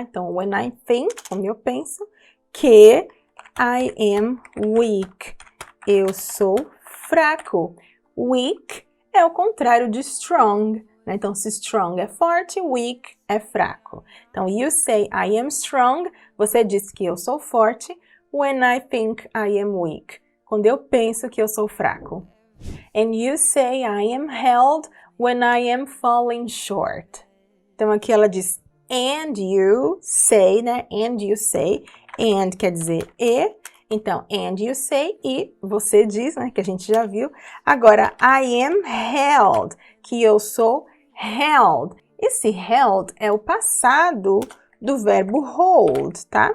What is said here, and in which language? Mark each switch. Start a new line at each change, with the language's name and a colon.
Portuguese: Então, when I think, como eu penso, que
English: I am weak.
Portuguese: Eu sou fraco. Weak é o contrário de strong, né? Então, se strong é forte, weak é fraco. Então,
English: you say I am strong,
Portuguese: você diz que eu sou forte.
English: When I think I am weak,
Portuguese: quando eu penso que eu sou fraco.
English: And you say I am held when I am falling short.
Portuguese: Então, aqui ela diz and you say, né? And you say. And quer dizer e. Então, and you say, e você diz, né, que a gente já viu. Agora, I am held, que eu sou held. Esse held é o passado do verbo hold, tá?